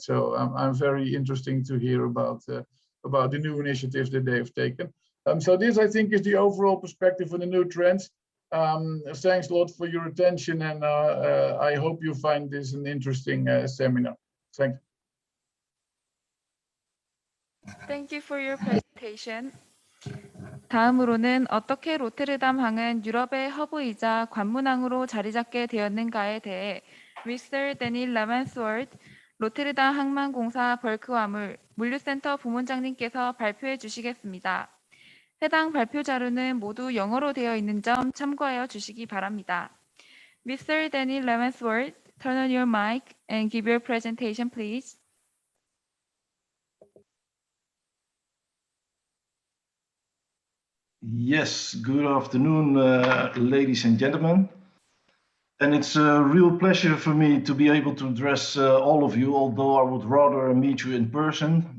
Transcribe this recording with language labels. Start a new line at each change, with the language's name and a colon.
English: So I'm very interesting to hear about the new initiatives that they have taken. So this, I think, is the overall perspective on the new trends. Thanks a lot for your attention, and I hope you find this an interesting seminar. Thank you. Thank you for your presentation.
Korean: 다음으로는 어떻게 로테르담항은 유럽의 허브이자 관문항으로 자리잡게 되었는가에 대해 미스터 데닐 라만스월트 로테르담 항만공사 벌크화물 물류센터 부문장님께서 발표해 주시겠습니다. 해당 발표 자료는 모두 영어로 되어 있는 점 참고하여 주시기 바랍니다.
English: Mr. Daniel Ravensworth, turn on your mic and give your presentation, please. Yes, good afternoon, ladies and gentlemen. And it's a real pleasure for me to be able to address all of you, although I would rather meet you in person.